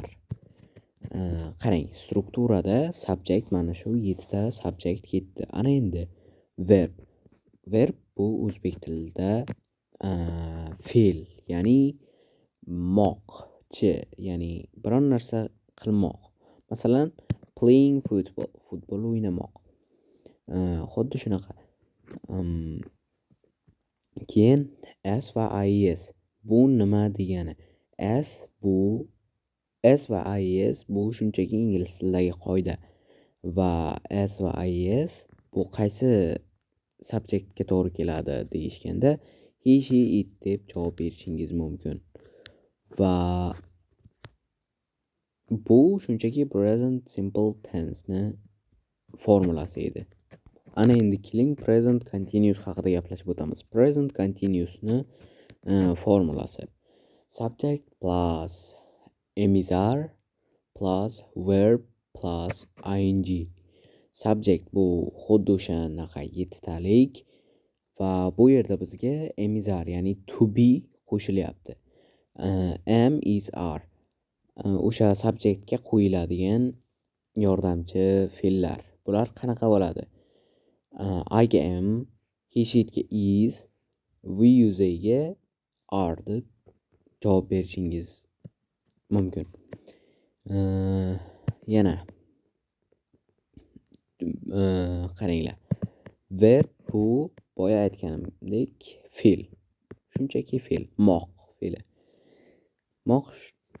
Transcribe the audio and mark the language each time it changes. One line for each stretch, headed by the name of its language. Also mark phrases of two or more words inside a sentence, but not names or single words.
Uzbek: Qarang, strukturada subject mana shu 7 ta subject ketdi. Ana endi verb. Verb bu o'zbek tilida fe'l, ya'ni moqchi, ya'ni biron narsa qilmoq. Masalan,
English: playing football,
Uzbek: futbol o'ynamoq. Xuddi shunaqa. Keyin as va is. Bu nima degani? As va is bu shunchaki ingliz tilidagi qoida. Va as va is bu qaysi subjectga to'g'ri keladi deyishganda,
English: he, she, it
Uzbek: deb javob berishingiz mumkin. Va bu shunchaki
English: present simple tense
Uzbek: ni formulasi edi. Ana endi keling
English: present continuous
Uzbek: haqida gaplashib o'tamiz.
English: Present continuous
Uzbek: ni formulasi.
English: Subject plus emizar plus verb plus ing.
Uzbek: Subject bu xuddi o'shanaqa 7 talik va bu yerda bizga emizar, ya'ni
English: to be
Uzbek: qo'shilyapti.
English: Am, is, are.
Uzbek: O'sha subjectga qo'yiladigan yordamchi fe'llar. Bular qanaqa bo'ladi? I ga am,
English: he, she
Uzbek: ga is,
English: we, you, they
Uzbek: ga are deb javob berishingiz mumkin. Yana qaranglar. Verb bu boya aytganimdek fe'l. Shunchaki fe'l, moq fe'li. Moq